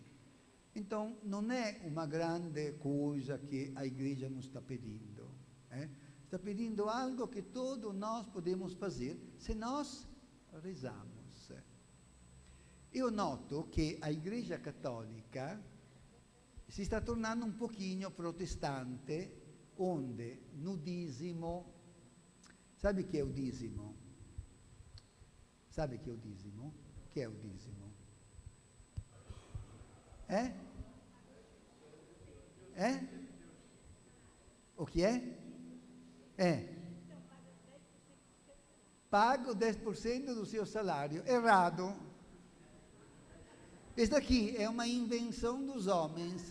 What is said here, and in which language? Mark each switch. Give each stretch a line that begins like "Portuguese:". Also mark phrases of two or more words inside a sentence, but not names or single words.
Portuguese: Então, não é uma grande coisa que a igreja nos está pedindo. Está pedindo algo que todos nós podemos fazer se nós rezamos. Eu noto que a igreja católica
Italian: si sta tornando un pochino protestante,
Portuguese: onde no dízimo, sabe
Italian: che è
Portuguese: o dízimo? Sabe
Italian: che è
Portuguese: o dízimo?
Italian: Che è
Portuguese: o dízimo? O que é? Pago 10% do seu salário. Errado. Esta aqui é uma invenção dos homens.